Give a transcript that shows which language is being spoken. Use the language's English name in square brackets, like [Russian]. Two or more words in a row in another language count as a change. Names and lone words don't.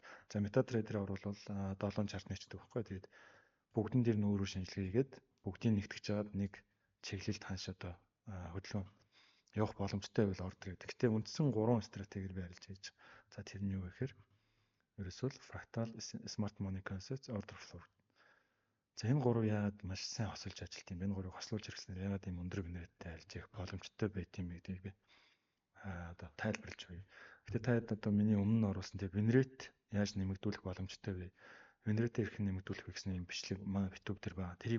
[Mongolian] За MetaTrader оруулал 7 чарт нэчдэг байхгүй. Тэгээд бүгдэн дээр нь өөрөөр шинжилгээ хийгээд бүгдийг нэгтгэж жаад нэг чиглэлд ханш одоо хөдөлгөөн явах боломжтой байвал ордер гэдэг. Гэтэ үндсэн 3 стратегиэр би арилж хийж. За тэр нь юу вэ гэхээр ерөөсөө fractal, [English] smart money concepts, order flow. [Mongolian] За энэ гурав яагаад маш сайн хосолж ажилт юм бэ? Энэ гурыг хослуулж хэрэглэснээр яагаад ийм өндөр винрейттэй арилжих боломжтой байт юм бэ гэдгийг би одоо тайлбарлаж өгье. Гэтэ та одоо миний өмнө нь оруулсан тийм винрейт яаж нэмэгдүүлэх боломжтой вэ? Винрейтээ хэрхэн нэмэгдүүлэх вэ гэсэн юм бичлэг манай YouTube дээр байгаа.